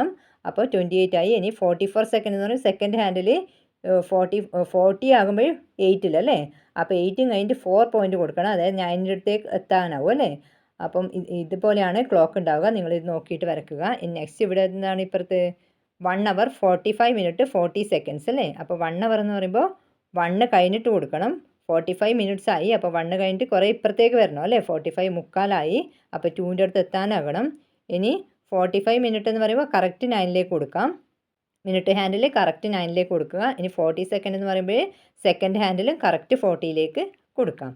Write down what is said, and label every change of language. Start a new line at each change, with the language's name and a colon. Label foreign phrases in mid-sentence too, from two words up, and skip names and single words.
Malayalam: അപ്പോൾ 28 ആയി. ഇനി 44 സെക്കൻഡ് എന്ന് പറയുമ്പോൾ സെക്കൻഡ് ഹാൻഡിൽ 40 ആകുമ്പോൾ 8 അല്ലേ. അപ്പോൾ 8 കഴിഞ്ഞിട്ട് 4 പോയിൻ്റ് കൊടുക്കണം, അതായത് 9ൻ്റെ അടുത്തേക്ക് എത്താനാവും അല്ലേ. അപ്പം ഇതുപോലെയാണ് ക്ലോക്ക് ഉണ്ടാവുക. നിങ്ങളിത് നോക്കിയിട്ട് വരയ്ക്കുക. നെക്സ്റ്റ് ഇവിടെ എന്താണ് ഇപ്പുറത്ത്? 1 hour 45 minutes 40 seconds അല്ലേ. അപ്പോൾ 1 hour എന്ന് പറയുമ്പോൾ 1 കഴിഞ്ഞിട്ട് കൊടുക്കണം. 45 minutes ആയി. അപ്പോൾ 1 കഴിഞ്ഞിട്ട് കുറേ ഇപ്പുറത്തേക്ക് വരണം അല്ലേ. 45 മുക്കാലായി. അപ്പോൾ 2ൻ്റെ അടുത്ത് എത്താനാകണം. ഇനി 45 minutes എന്ന് പറയുമ്പോൾ കറക്റ്റ് 9ലേക്ക് കൊടുക്കാം. മിനിറ്റ് ഹാൻഡിൽ കറക്റ്റ് 9ലേക്ക് കൊടുക്കുക. ഇനി 40 സെക്കൻഡ് എന്ന് പറയുമ്പോൾ സെക്കൻഡ് ഹാൻഡിലും കറക്റ്റ് 40ലേക്ക് കൊടുക്കാം.